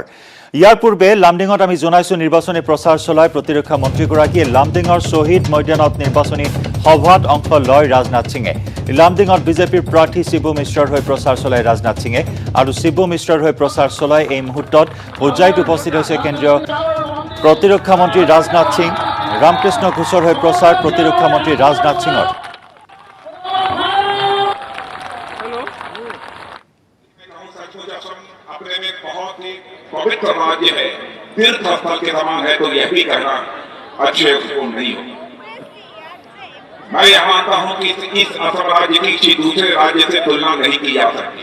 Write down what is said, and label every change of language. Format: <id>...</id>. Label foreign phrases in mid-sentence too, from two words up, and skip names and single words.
<as>ইয়াৰ পূৰ্বে লামডিঙত আমি জনাইছো নিৰ্বাচনী প্ৰচাৰ চলাই প্ৰতিৰক্ষা মন্ত্ৰীগৰাকীয়ে লামডিঙৰ শ্বহীদ ময়দানত নিৰ্বাচনী সভাত অংশ লয় ৰাজনাথ সিঙে। লামডিঙত বিজেপিৰ প্ৰাৰ্থী শিবু মিশ্ৰৰ হৈ প্ৰচাৰ চলাই ৰাজনাথ সিঙে আৰু শিবু মিশ্ৰৰ হৈ প্ৰচাৰ চলাই এই মুহূৰ্তত হুজাইত উপস্থিত হৈছে কেন্দ্ৰীয় প্ৰতিৰক্ষা মন্ত্ৰী ৰাজনাথ সিং। ৰামকৃষ্ণ ঘোষৰ হৈ প্ৰচাৰ প্ৰতিৰক্ষা মন্ত্ৰী ৰাজনাথ সিঙৰ।</as> <hi>अपने में बहुत ही पवित्र राज्य है, तीर्थ स्थल के समान है, तो यह भी कहना अच्छे उपयोग नहीं हो। मैं यह मानता हूं कि इस असम राज्य की किसी दूसरे राज्य से तुलना नहीं की जा सकती।</hi>